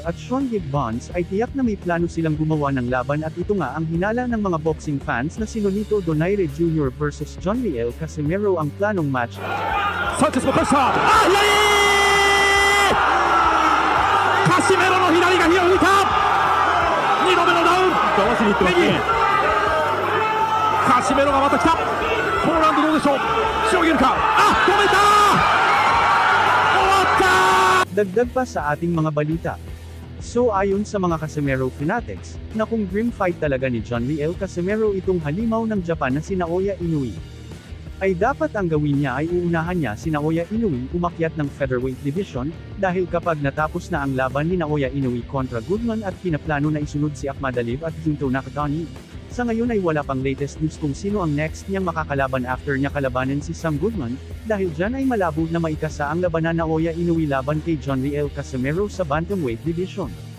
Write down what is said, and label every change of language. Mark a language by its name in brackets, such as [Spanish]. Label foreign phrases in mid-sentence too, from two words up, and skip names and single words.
[Filipino] at Sean Gibbons ay tiyak na may plano silang gumawa ng laban at ito nga ang hinala ng mga [English] boxing fans [Filipino] na si Nonito Donaire Jr. vs John Riel Casimero ang planong match. Sanchez mo pressa! Casimero no hinari ga hirita! [Japanese] 2 度目のダウン合わせにいってますね。カシメロがまた来た。ポーランドどうでしょう。しのげるか。あ、止めた [Filipino] Dagdag pa sa ating mga balita. So ayon sa mga Casimero fanatics, na kung [English] dream fight [Filipino] talaga ni John Riel Casimero itong halimaw ng Japan na si Naoya Inoue, ay dapat ang gawin niya ay uunahan niya si Naoya Inoue umakyat ng [English] featherweight division, [Filipino] dahil kapag natapos na ang laban ni Naoya Inoue kontra Goodman at pinaplano na isunod si Akhmadaliev at Junto Nakatani, sa ngayon ay wala pang [English] latest news [Filipino] kung sino ang next niyang makakalaban after niya kalabanin si Sam Goodman, dahil dyan ay malabo na maikasa ang labanan na Naoya Inoue laban kay John Riel Casimero sa [English] bantamweight division.